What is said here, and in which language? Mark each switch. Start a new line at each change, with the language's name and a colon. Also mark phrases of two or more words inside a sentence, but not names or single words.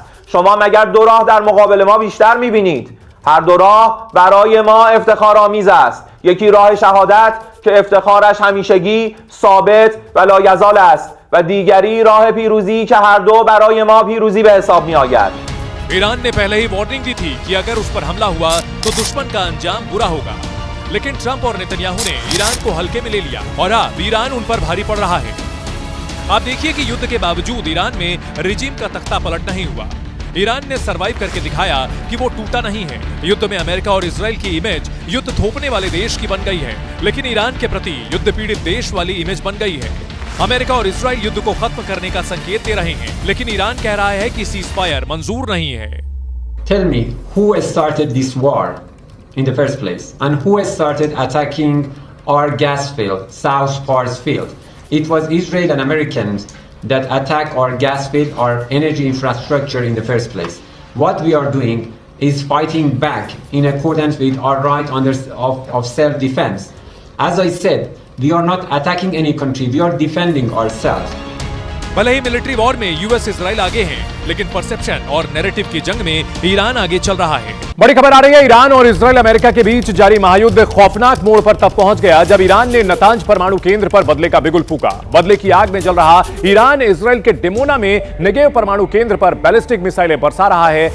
Persian: شما مگر دو راه در مقابل ما بیشتر می‌بینید؟ هر دو راه برای ما افتخارآمیز است. یکی راه شهادت که افتخارش همیشگی ثابت و لایزال است و دیگری راه پیروزی که هر دو برای ما پیروزی به حساب می‌آید.
Hindi: ईरान ने पहले ही वार्निंग दी थी कि अगर उस पर हमला हुआ तो दुश्मन का अंजाम बुरा होगा, लेकिन ट्रंप और नेतन्याहू ने ईरान को हल्के में ले लिया और अब ईरान उन पर भारी पड़ रहा है। आप देखिए कि युद्ध के बावजूद ईरान में रिजीम का तख्ता पलट नहीं हुआ। ईरान ने सरवाइव करके दिखाया कि वो टूटा नहीं है। युद्ध में अमेरिका और इजराइल की इमेज युद्ध थोपने वाले देश की बन गई है, लेकिन ईरान के प्रति युद्ध पीड़ित देश वाली इमेज बन गई है। अमेरिका और इजराइल युद्ध को खत्म करने का संकेत दे रहे हैं, लेकिन ईरान कह रहा है कि सीजफायर मंजूर नहीं है।
English: Tell me, who started this war in the first place? And who started attacking our gas field, South Pars field? It was Israel and Americans that attacked our gas field, our energy infrastructure in the first place. What we are doing is fighting back in accordance with our right of self-defense. As I said, we are not attacking any country, we are defending ourselves.
Hindi: भले ही
English: military war
Hindi: में यूएस इजराइल आगे हैं, लेकिन परसेप्शन और नैरेटिव की जंग में ईरान आगे चल रहा है। बड़ी खबर आ रही है, ईरान और इजराइल अमेरिका के बीच जारी महायुद्ध खौफनाक मोड़ पर तब पहुंच गया जब ईरान ने नतांज परमाणु केंद्र पर बदले का बिगुल फूका। बदले की आग में जल रहा ईरान इजराइल के डिमोना में नेगेव परमाणु केंद्र पर बैलिस्टिक मिसाइलें बरसा रहा है।